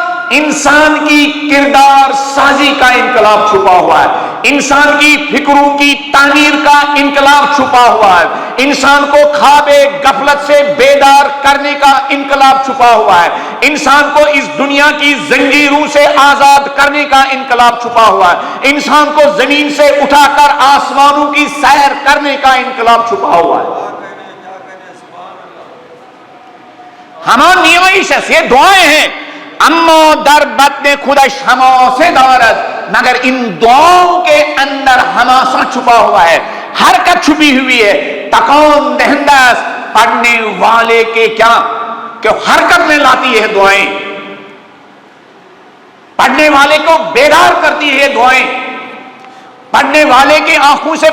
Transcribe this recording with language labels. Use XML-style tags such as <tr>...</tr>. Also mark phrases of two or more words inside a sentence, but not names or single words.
<ur>انسان کی کردار سازی کا انقلاب چھپا ہوا ہے، انسان کی فکروں کی تعمیر کا انقلاب چھپا ہوا ہے، انسان کو خواب غفلت سے بیدار کرنے کا انقلاب چھپا ہوا ہے، انسان کو اس دنیا کی زنجیروں سے آزاد کرنے کا انقلاب چھپا ہوا ہے، انسان کو زمین سے اٹھا کر آسمانوں کی سیر کرنے کا انقلاب چھپا ہوا ہے۔</ur> <fa>ہمان نیویشس،</fa> <ur>یہ دعائیں ہیں،</ur> <fa>امو در بطن خودش حماسه دارد،</fa> <ur>مگر ان دعاؤں کے اندر حماسہ چھپا ہوا ہے، حرکت چھپی ہوئی ہے۔</ur> <fa>تکون دہندہ</fa> <ur>پڑھنے والے کے کیا کہ حرکت میں لاتی ہے دعائیں، پڑھنے والے کو بیدار کرتی ہے دعائیں، پڑھنے والے کے آنکھوں سے</ur>